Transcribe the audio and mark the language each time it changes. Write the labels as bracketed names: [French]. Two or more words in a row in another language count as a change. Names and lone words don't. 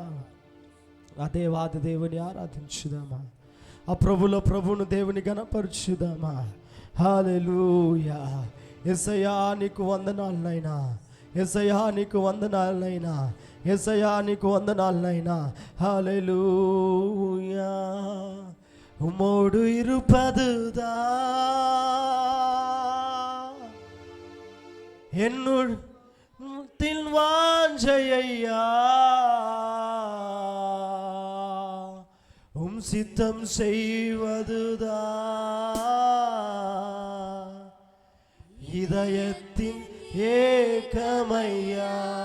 [Telugu] ఆ దేవాది దేవుని ఆరాధించుదామా, ఆ ప్రభువును దేవుని గణపరచుదామా. హల్లెలూయా. యేసయ్యా నీకు వందనాలు నాయనా, యేసయ్యా నీకు వందనాలు నాయనా, యేసయ్యా నీకు వందనాలు నాయనా. హల్లెలూయా. [Tamil] உம்மோடு இருப்பதுதான் என்னுள் வாஞ்சையா, உம் சித்தம் செய்வதுதான் இதயத்தின் ஏக்கமையா.